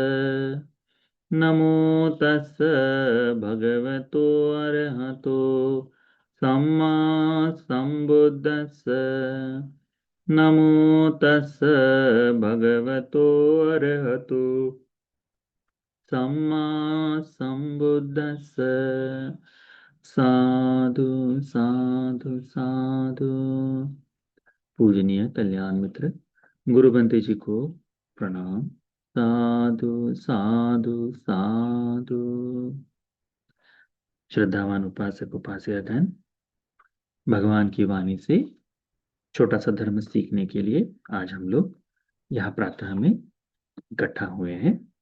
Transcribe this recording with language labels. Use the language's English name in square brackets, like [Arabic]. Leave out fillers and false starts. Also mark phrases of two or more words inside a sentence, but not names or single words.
[Pali] नमो तस् भगवतो अरहतो सम्मा सम्बुद्धस्स। नमो तस् भगवतो अरहतो सम्मा संबुद्धस्स। साधु साधु साधु। [Hindi] पूजनीय कल्याण मित्र गुरुबंते जी को प्रणाम। [Pali] साधु साधु साधु। [Hindi] श्रद्धावान उपासक उपासिकागण, भगवान की वाणी से छोटा सा धर्म सीखने के लिए आज हम लोग यहाँ प्रातः में इकट्ठा हुए हैं।